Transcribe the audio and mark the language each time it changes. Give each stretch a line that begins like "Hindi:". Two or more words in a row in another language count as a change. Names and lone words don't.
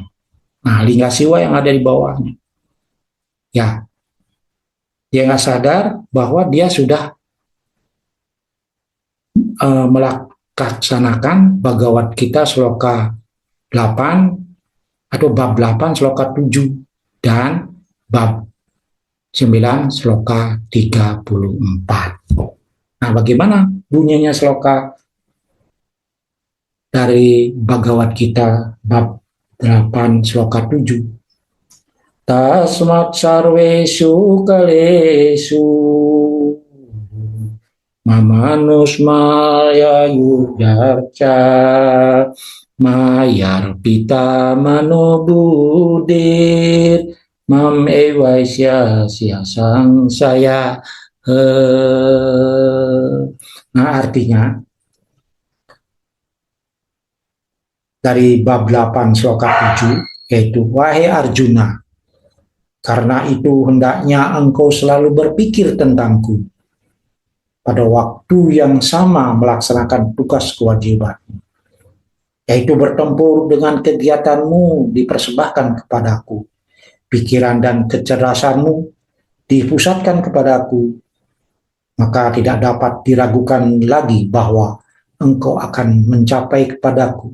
Indonesian: Nah, lingga siwa yang ada di bawahnya. Ya, dia nggak sadar bahwa dia sudah melaksanakan Bhagavad Gita sloka 8 atau bab 8 sloka 7 dan bab 9 sloka 34. Nah, bagaimana bunyinya sloka dari Bhagavad Gita bab 8 sloka 7?
Sanskrit: Tasmat sarvesu kalesu mamanusmaya yudarca mayar pita manobudir mam ewaisya siasang saya.
Indonesian: Nah, artinya dari bab 8 sloka 7 yaitu wahai Arjuna, karena itu hendaknya engkau selalu berpikir tentangku pada waktu yang sama melaksanakan tugas kewajiban, yaitu bertempur dengan kegiatanmu dipersembahkan kepadaku, pikiran dan kecerdasanmu dipusatkan kepadaku, maka tidak dapat diragukan lagi bahwa engkau akan mencapai kepadaku.